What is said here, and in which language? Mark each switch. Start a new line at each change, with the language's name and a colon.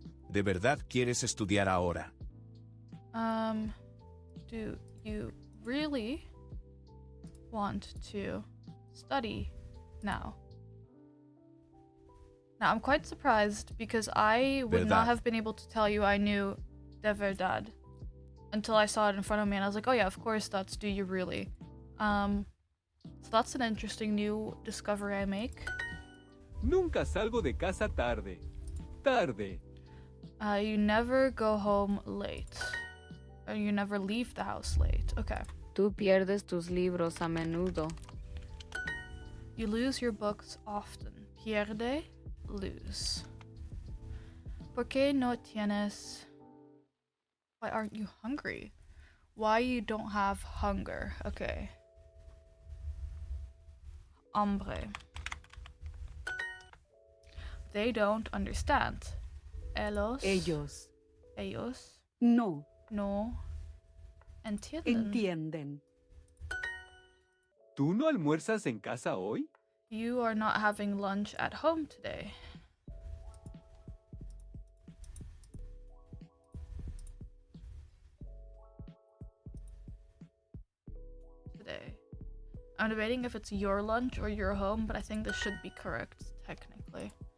Spanish: ¿De verdad quieres estudiar ahora?
English: Do you really want to study now? Now, I'm quite surprised because I would not
Spanish: Verdad.
English: have been able to tell you I knew de verdad until I saw it in front of me, and I was like, oh yeah, of course, that's do you really. So that's an interesting new discovery I make.
Spanish: Nunca salgo de casa tarde. Tarde.
English: You never go home late. Or you never leave the house late. Okay.
Spanish: Tú pierdes tus libros a menudo.
English: You lose your books often. Pierde, lose.
Spanish: ¿Por qué no tienes...
English: Why aren't you hungry? Why you don't have hunger? Okay.
Spanish: Hambre.
English: They don't understand.
Spanish: Ellos Ellos no no entienden. entienden. ¿Tú no almuerzas en casa hoy?
English: You are not having lunch at home today. I'm debating if it's your lunch or your home, but I think this should be correct, technically.